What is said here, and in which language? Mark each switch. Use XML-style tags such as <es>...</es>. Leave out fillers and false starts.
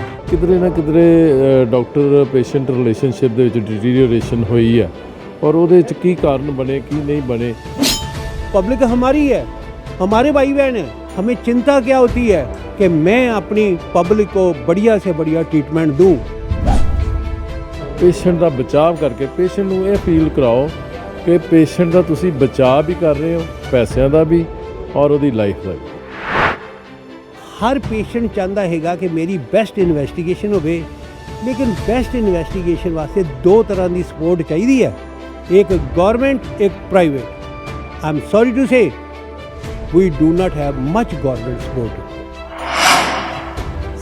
<pa>ਕਿਧਰੇ ਨਾ ਕਿਧਰੇ ਡਾਕਟਰ ਪੇਸ਼ੈਂਟ ਰਿਲੇਸ਼ਨਸ਼ਿਪ ਦੇ ਵਿੱਚ ਡਿਟੀਰੀਓਰੇਸ਼ਨ ਹੋਈ ਹੈ और ਉਹਦੇ ਵਿੱਚ ਕੀ ਕਾਰਨ ਬਣੇ ਕੀ</pa> <hi>नहीं बने। पब्लिक हमारी है, हमारे भाई बहन है। हमें चिंता क्या होती है कि मैं अपनी पब्लिक को बढ़िया से बढ़िया ट्रीटमेंट दूं। पेशेंट का बचाव करके पेशेंट</hi> <pa>ਨੂੰ ਇਹ ਫੀਲ ਕਰਾਓ ਕਿ ਪੇਸ਼ੈਂਟ ਦਾ ਤੁਸੀਂ ਬਚਾਅ ਵੀ ਕਰ ਰਹੇ ਹੋ, ਪੈਸਿਆਂ ਦਾ ਵੀ ਔਰ ਉਹਦੀ ਲਾਈਫ ਦਾ ਵੀ।</pa> <hi>हर पेशेंट चाहता हैगा कि मेरी बेस्ट इन्वेस्टिगेशन होवे, लेकिन बेस्ट इन्वेस्टिगेशन वास्ते दो तरह की सपोर्ट चाहिए है, एक गवर्नमेंट एक private.</hi> <en>I am sorry to say we do not have much government support.</en>